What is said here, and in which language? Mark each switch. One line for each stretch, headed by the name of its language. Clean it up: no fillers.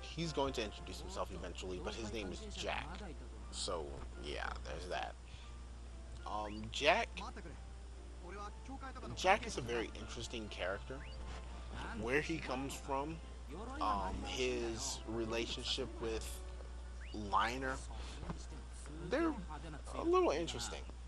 English: He's going to introduce himself eventually, but his name is Jack. So, yeah, there's that. Jack
Japanese: 待ってくれ俺は教会とかの
English: Jack is a very interesting character. Where he comes from, his relationship with Liner, they're a little interesting.